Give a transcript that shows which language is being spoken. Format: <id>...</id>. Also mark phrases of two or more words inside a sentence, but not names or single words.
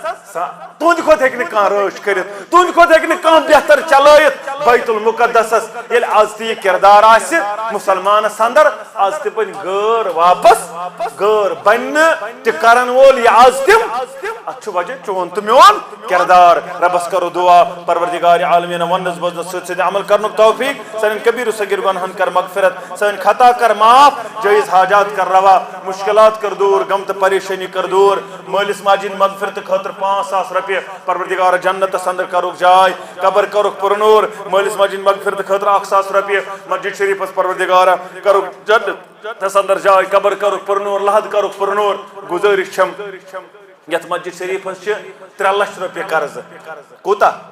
<ks>تہندِ کھۄتہٕ ہیٚکہِ نہٕ کانٛہہ رٲچھ کٔرِتھ تہندِ کھۄتہٕ ہیٚکہِ نہٕ کانٛہہ بہتر چلٲیِتھ بیت المقدسس ییٚلہِ آز تہِ یہِ کردار آسہِ مسلمانس اندر آز تہِ بنہِ غٲر واپس غٲر بننہٕ تہِ کرن وول یہِ آز تِم اتھ چھُ وجہ چون تہٕ میون کردار ربس کرو دعا پروردگار عالمین وننس بوزنس سۭتۍ سۭتۍ عمل کرنُک توفیق سانٮ۪ن کبیٖر و صغیٖر گۄنہن کر مغفرت سٲنۍ خطا کر معاف جٲیز حاجات کر روا مشکلات کر دور غم تو پریشانی کر دور مالس ماجہ مغفرت خاطر 5,000 رۄپیہِ پروردگار جنتس اندر کرُکھ جاے قبر کرُکھ پرنور مالس ماجہ مغفرت خاطر 1,000 رۄپیہِ مسجد شریفس پروردگار کرُکھ جنتس اندر جاے قبر کرُکھ پرنور لحد کرُکھ پرنور گزٲرش چھم یتھ مسجد شریفس 3 لچھ رۄپیہِ قرض کوٗتاہ</ks>